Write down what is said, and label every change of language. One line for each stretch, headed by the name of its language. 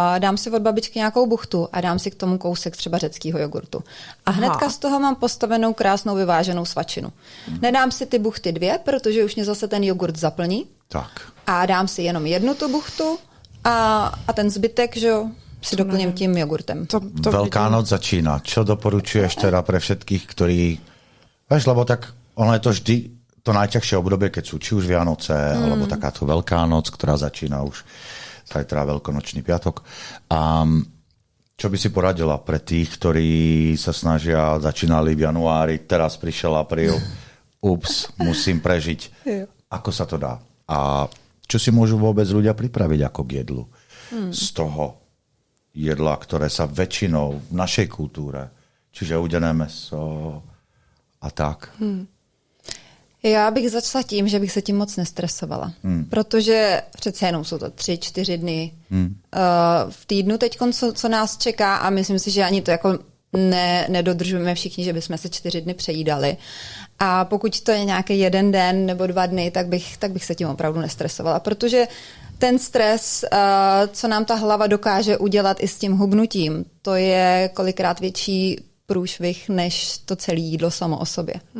Czech: Dám si od babičky nějakou buchtu a dám si k tomu kousek třeba řeckého jogurtu. A hnedka z toho mám postavenou krásnou vyváženou svačinu. Nedám si ty buchty 2, protože už mě zase ten jogurt zaplní. Tak. A dám si jenom jednu tu buchtu a ten zbytek, že jo, si doplním tím jogurtem. To
Slovak: Veľká noc začína. Čo doporučuješ teda pre všetkých, ktorí... Vieš, lebo tak ono je to vždy to najťažšie obdobie, keď sú či už Vianoce, alebo takáto Veľká noc, ktorá začína už zajtra Veľkonočný piatok. A čo by si poradila pre tých, ktorí sa snažia, začínali v januári, teraz prišiel apríl, ups, musím prežiť. Ako sa to dá? A čo si môžu vôbec ľudia pripraviť ako k jedlu? Z toho jedla, ktoré sa väčšinou v našej kultúre, čiže udené mäso a tak.
Czech: Já bych začala tím, že bych se tím moc nestresovala. Protože přece jenom jsou to 3-4 dny v týdnu teď, co nás čeká a myslím si, že ani to jako nedodržujeme všichni, že bychom se 4 dny přejídali. A pokud to je nějaký 1 den nebo 2 dny, tak bych se tím opravdu nestresovala, protože ten stres, co nám ta hlava dokáže udělat i s tím hubnutím, to je kolikrát větší průšvih než to celé jídlo samo o sobě.